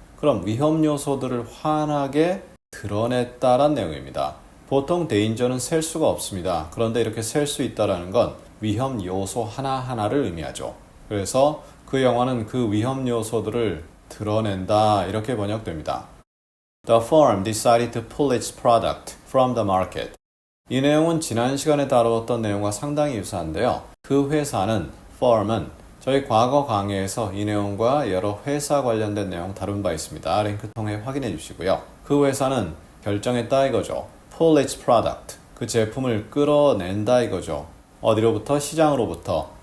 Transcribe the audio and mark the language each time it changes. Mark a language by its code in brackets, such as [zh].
[ko] 그럼 위험 요소들을 환하게 드러냈다란 내용입니다. 보통 데인저는 셀 수가 없습니다. 그런데 이렇게 셀 수 있다는 건 위험 요소 하나하나를 의미하죠. 그래서 그 영화는 그 위험 요소들을 드러낸다 이렇게 번역됩니다. [en] The firm decided to pull its product from the market. [ko] 이 내용은 지난 시간에 다루었던 내용과 상당히 유사한데요. 그 회사는, firm은 저희 과거 강의에서 이 내용과 여러 회사 관련된 내용 다룬 바 있습니다. 링크 통해 확인해 주시고요. 그 회사는 결정했다 이거죠. [en] pull its product, [ko] 그 제품을 끌어낸다 이거죠. 어디로부터? 시장으로부터.